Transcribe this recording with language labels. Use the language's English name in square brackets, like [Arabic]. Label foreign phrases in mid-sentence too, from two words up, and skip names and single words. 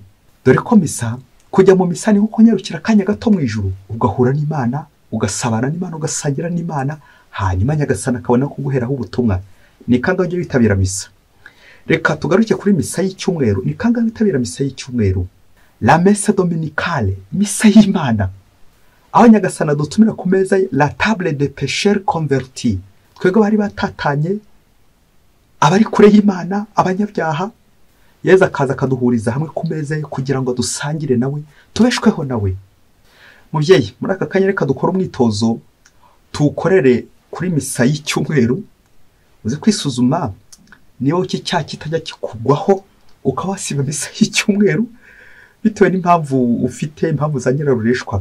[Kinyarwanda] Dore ko misa, kujya mu misa ni nko kunyarukira akanya gato mu ijuru, ugahura n'Imana, ugasabana n'Imana, ugasangira n'Imana, hanyuma Nyagasani akabona kuguheraho ubutumwa. Ni kangahe ujya witabira misa? Reka tugaruke kuri misa y'icyumweru. Ni kangahe witabira misa y'icyumweru? [French] La messe dominicale, [Kinyarwanda] misa y'Imana, aho Nyagasani adutumira ku meza [French] la table de pécheurs convertis. [Kinyarwanda] Twebwe bari batatanye, abari kure y'Imana, abanyabyaha, Yezu akaza akaduhuriza hamwe ku meza ye kugira ngo dusangire nawe, tubeshweho nawe. Mubyeyi, muri aka kanya reka dukora umwitozo tuwukorere kuri misa y'icyumweru, uzi kwisuzuma niba iki cyaha kitajya kikugwaho ukaba wasiba misa y'icyumweru bitewe n'impamvu ufite, impamvu za nyirarureshwa.